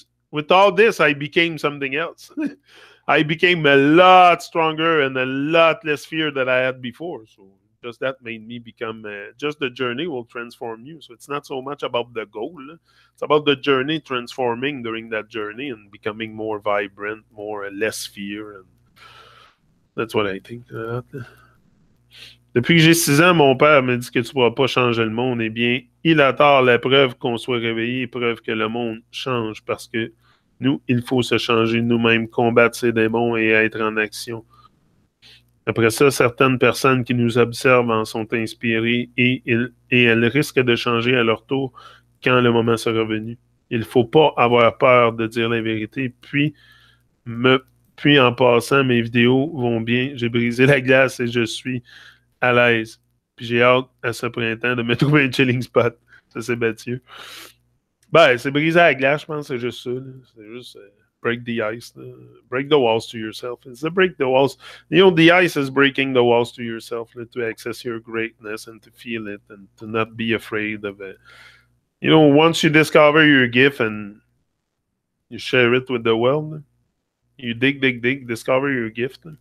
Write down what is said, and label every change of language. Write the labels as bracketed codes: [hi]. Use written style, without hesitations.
[en] With all this, I became something else. I became a lot stronger and a lot less fear than I had before. So Just that made me become. Just the journey will transform you. So it's not so much about the goal. It's about the journey transforming during that journey and becoming more vibrant, more less fear. And that's what I think. [fr] Depuis que j'ai 6 ans, mon père me dit que tu ne pourras pas changer le monde. Eh bien, il a tort. La preuve qu'on soit réveillé, preuve que le monde change parce que nous, il faut se changer nous-mêmes, combattre ces démons et être en action. Après ça, certaines personnes qui nous observent en sont inspirées et elles risquent de changer à leur tour quand le moment sera venu. Il ne faut pas avoir peur de dire la vérité. Puis en passant, mes vidéos vont bien. J'ai brisé la glace et je suis à l'aise. Puis j'ai hâte à ce printemps de me trouver un chilling spot. Ça, c'est Mathieu. Ben, c'est briser la glace, je pense, c'est juste ça. C'est juste [en] break the ice. Break the walls to yourself. It's the break the walls. You know, the ice is breaking the walls to yourself to access your greatness and to feel it and to not be afraid of it. You know, once you discover your gift and you share it with the world, you dig, discover your gift.